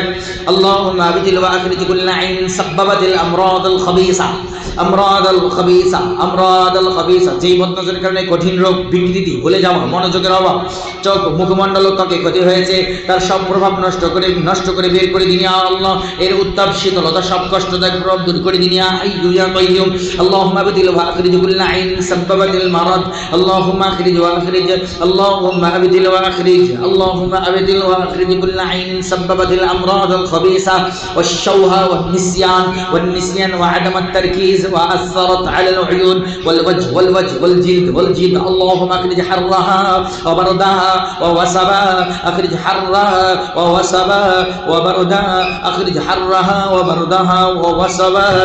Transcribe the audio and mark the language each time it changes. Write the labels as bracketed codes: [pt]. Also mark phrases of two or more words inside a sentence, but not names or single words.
[ar] اللهم أبدل وأخرج كل عين سببت الأمراض الخبيثة, [bn] যেই বদনজরের কারণে কঠিন রোগ, বিকৃতি, ভুলে যাওয়া, মনোযোগের অভাব, চোখ, মুখমণ্ডল, ত্বকে ক্ষতি হয়েছে, তার সব প্রভাব নষ্ট করে বের করে দিন [ar] يا الله. [bn] এর উত্তাপ, শীতলতা, সব কষ্টদায়ক প্রভাব দূর করে দিন [ar] يا حي يا قيوم. اللهم أبدل وأخرج كل عين سببت المرض, اللهم أخرج وأخرج، اللهم أبدل وأخرج، اللهم أبدل وأخرج كل عين سببت الأمراض الخبيثة والشوها والنسيان وعدم التركيز وأثرت على العيون والوجه والجلد اللهم أخرج حرها وبردها ووسبها، أخرج حرها ووسبها وبردها، أخرج حرها وبردها ووسبها.